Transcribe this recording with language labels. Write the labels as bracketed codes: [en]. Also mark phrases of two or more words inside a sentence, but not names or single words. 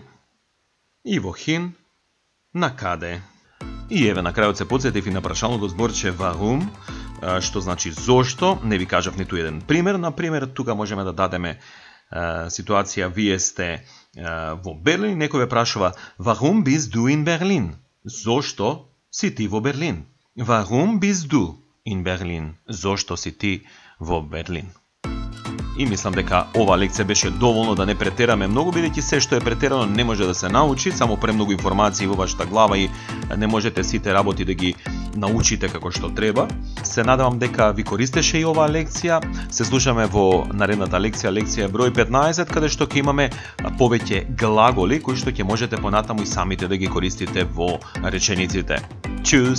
[mk] И wohin, на каде. И еве на крајот се подсетив и на прашалното зборче warum, што значи зошто. Не ви кажав ниту еден пример. Например, тука можеме да дадеме ситуација, вие сте во Берлин и некој ве прашува [de] warum bist du in Berlin? [mk] Зошто си ти во Берлин? [de] Warum bist du in Berlin? [mk] Зошто си ти во Берлин? И мислам дека ова лекција беше доволно, да не претераме многу, бидејќи се што е претерано не може да се научи, само премногу информации во вашата глава и не можете сите работи да ги научите како што треба. Се надевам дека ви користеше и оваа лекција. Се слушаме во наредната лекција, лекција број 15, каде што ќе имаме повеќе глаголи кои што ќе можете понатаму и самите да ги користите во речениците.